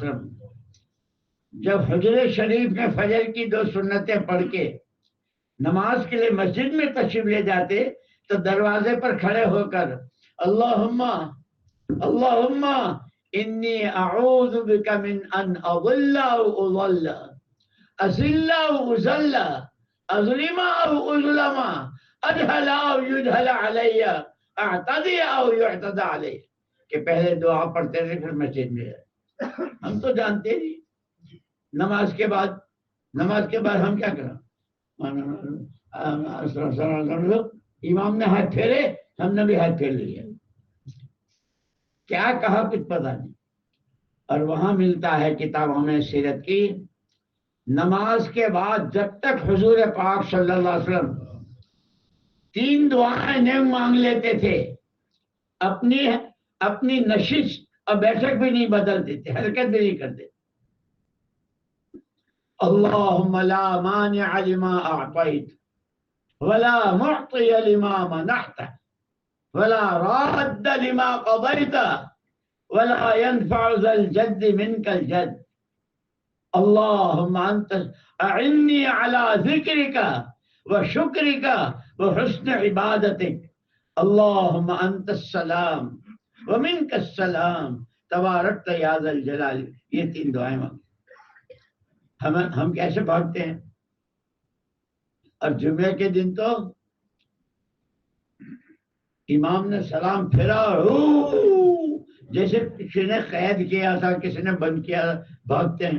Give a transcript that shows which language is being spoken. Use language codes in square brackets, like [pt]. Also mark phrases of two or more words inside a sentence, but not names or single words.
[ur] وسلم جب حجرے شریف میں فجر کی 2 سنتیں پڑھ کے نماز کے لیے مسجد میں تشریف لے جاتے تو دروازے پر کھڑے ہو کر [ar] اللہم اللہم انی اعوذ بک من ان اضل او اضل اذل او اذل اظلم او اظلم اجہل او یجہل علی اعتدی او یعتدی علی، [ur] کہ پہلے دعا پڑھتے تھے پھر مسجد میں جائے۔ ہم تو جانتے نہیں نماز کے بعد ہم کیا کریں؟ امام نے ہاتھ پھیرے، ہم نے بھی ہاتھ پھیر لیا، کیا کہا کچھ پتا نہیں۔ اور وہاں ملتا ہے کتابوں میں سیرت کی، نماز کے بعد جب تک حضور پاک [ar] صلی اللہ علیہ وسلم [ur] 3 دعائیں نہیں مانگ لیتے تھے، اپنی نشست اور بیٹھک بھی نہیں بدلتے تھے، حرکت بھی نہیں کرتے۔ [ar] اللہم لا مانع لما اعطیت ولا معطی لما منعت ولا راد لما قضیت ولا ينفع ذا الجد منك الجد اللہم انت اعنی علی ذکرک وشکرک وحسن عبادتک اللہم انت السلام ومنک السلام تبارکت یا ذا الجلال۔ [ur] یہ 3 دعائیں مانگیں۔ ہم کیسے بھاگتے ہیں؟ اور جمعے کے دن تو امام نے سلام پھیرا، جیسے کسی نے قید کیا تھا، کسی نے بند کیا، بھاگتے ہیں۔